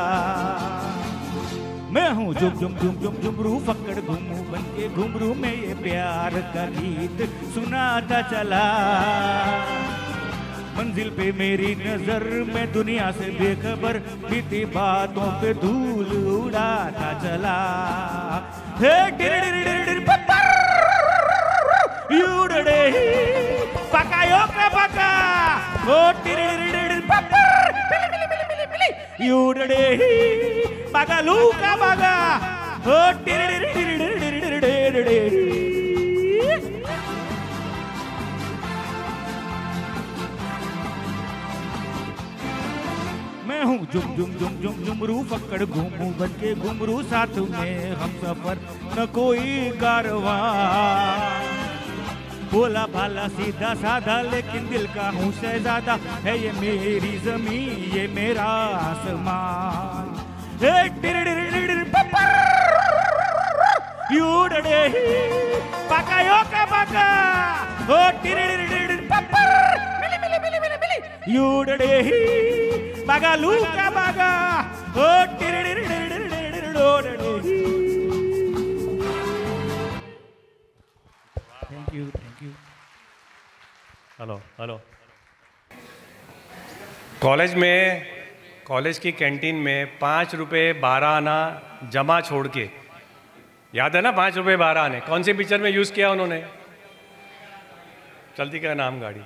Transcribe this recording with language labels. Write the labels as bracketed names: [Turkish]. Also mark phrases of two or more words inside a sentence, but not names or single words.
[Hindi] मैं हूँ झुम झुम झुम झुम झुमरू पकड़ घूमू बन के घुमरू में ये प्यार का गीत सुनाता चला। मंजिल पे मेरी नजर में दुनिया से बेखबर बीती बातों पे धूल उड़ाता चला। हे डिर डिर डिर डिर पप्पर यूडडे पका यो का पका ओ डिर डिर डिर डिर पप्पर पिली पिली पिली पिली यूडडे पका लू का पका ओ डिर डिर डिर डिर डिर डिर डिर। मैं हूँ झुम झुम झुम झुम झुमरू पकड़ घूमू बन के घुमरू साथ में हम सफर न कोई कारवां। बोला भाला सीधा साधा लेकिन दिल का हूँ शहजादा है ये मेरी जमीन ये मेरा आसमान। हे डिर डिर डिर डिर पप्पर यूडडे पका यो का पका ओ डिर डिर डिर डिर पप्पर मिली मिली मिली मिली मिली यूडडे baga luka baga [English] oh thank you hello hello. [Hindi] कॉलेज की कैंटीन में 5 रुपये 12 आना जमा छोड़ के, याद है ना 5 रुपये 12 आने, कौन सी पिक्चर में यूज़ किया उन्होंने? चलती का नाम गाड़ी।